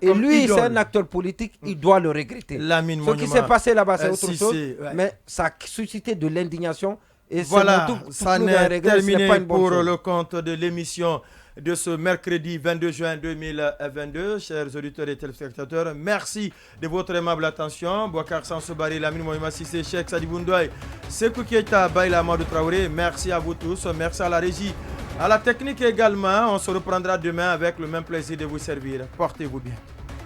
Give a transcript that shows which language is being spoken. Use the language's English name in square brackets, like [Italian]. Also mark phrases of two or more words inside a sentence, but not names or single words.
[French] Et lui, c'est un acteur politique, il doit le regretter. Ce qui s'est passé là-bas, c'est autre chose, mais ça a suscité de l'indignation. Et voilà, ça n'est terminé pour le compte de l'émission de ce mercredi 22 juin 2022. Chers auditeurs et téléspectateurs, merci de votre aimable attention. Bouakar Sansobari, Lamine Mohamed Sissé, Cheikh Sadibou Ndoye, Sekou Keita, Baïla Amadou Traoré. Merci à vous tous. Merci à la régie, à la technique également. On se reprendra demain avec le même plaisir de vous servir. Portez-vous bien.